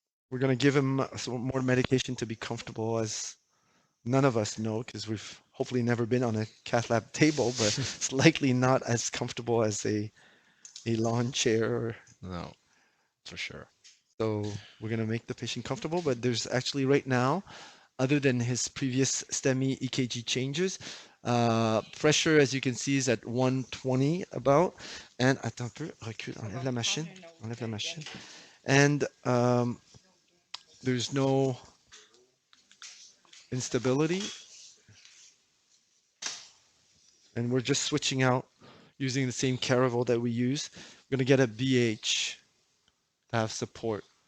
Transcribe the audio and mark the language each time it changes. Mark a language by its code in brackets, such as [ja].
[en] We're going to give him some more medication to be comfortable, as none of us know because we've hopefully never been on a cath lab table, but it's likely not as comfortable as a lawn chair. No, for sure. So we're going to make the patient comfortable, but there's actually right now, other than his previous STEMI EKG changes, pressure, as you can see, is at 120 about. [fr] And attends un peu, recule, enlève la machine, enlève la machine. [en] And there's no instability. And we're just switching out using the same caravel that we use. We're going to get a BH to have support.